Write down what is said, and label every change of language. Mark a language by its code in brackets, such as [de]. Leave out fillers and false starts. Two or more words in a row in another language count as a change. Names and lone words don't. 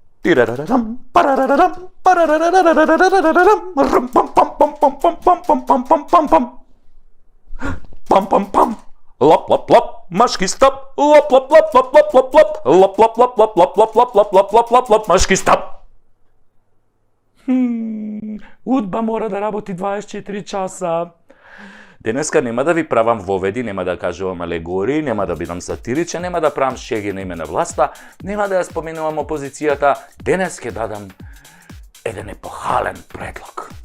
[mk] Тирарарам, парарарам, парарарарарарарарарам, рум, пам, пам, пам, пам, пам, пам, пам, пам, пам, пам, пам. Пам, пам, пам. Лап, лап, лап, машки стоп. Лап, лап, лап, лап, лап, лап, лап. Лап, лап, лап, лап, лап, лап, лап, лап, лап, лап, лап, лап, машки стоп. Удба мора да работи 24 часа. Денеска нема да ви правам воведи, нема да кажувам алегории, нема да бидам сатиричен, нема да правам шеги на име на власта, нема да ја споменувам опозицијата. Денес ќе дадам еден епохален предлог.